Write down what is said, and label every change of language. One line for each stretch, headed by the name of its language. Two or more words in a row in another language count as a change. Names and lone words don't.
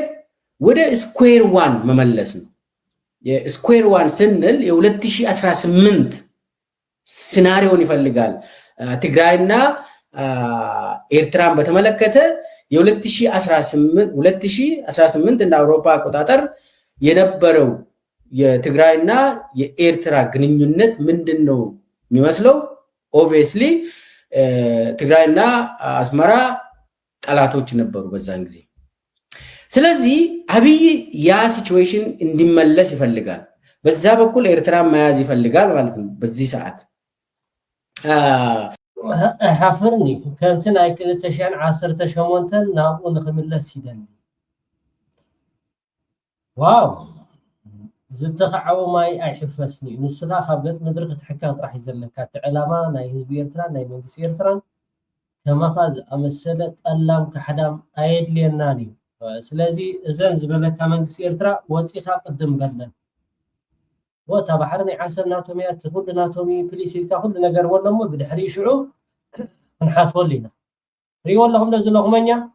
Amharic: ወደ
English: square one
Amharic: መመለስ ነው። የስኩዌር ዋን ስንል የ2018 ሲናሪዮን ይፈልጋል። ትግራይና ኤርትራን በተመለከተ የ2018 እንደ አውሮፓ አቆጣጠር የነበረው የትግራይና የኤርትራ ግንኙነት ምንድነው የሚመስለው? ኦብቪየስሊ ትግራይና አስመራ ጠላቶች ነበሩ በዛን ጊዜ። ስለዚህ አብይ ያ ሲቹዌሽን እንዲመለስ ይፈልጋል። በዛ በኩል ኤርትራ መያዝ ይፈልጋል ማለት ነው በዚህ ሰዓት።
Tigrinya: ሓፍርኒ ከምቲ ናይ 2018 ናብኡ ንክምለስ ይደሊ። ዋው ዝተኸዓቦ ማይ ኣይሕፈስኒ። ንስኻ ካብ ገፅ ምድሪ ክትሕካ ጥራሕ እዩ ዘለካ። እቲ ዕላማ ናይ ህዝቢ ኤርትራ ናይ መንግስቲ ኤርትራን ከማኻ ዝኣመሰለ ጠላም ካሕዳም ኣየድልየናን እዩ። ስለዚ እዘን ዝበለካ መንግስቲ ኤርትራ ወፂኻ ቅድም በለን ወታ ባሕሪ ናይ ዓሰር ናቶም እያ ኩሉ ናቶም ፕሊስ ኢልካ ኩሉ ነገር ወሎሞ ብድሕሪ ሽዑ ክንሓስበሉ ኢና። ሪኦ ኣለኹም ለዚ ለኹመኛ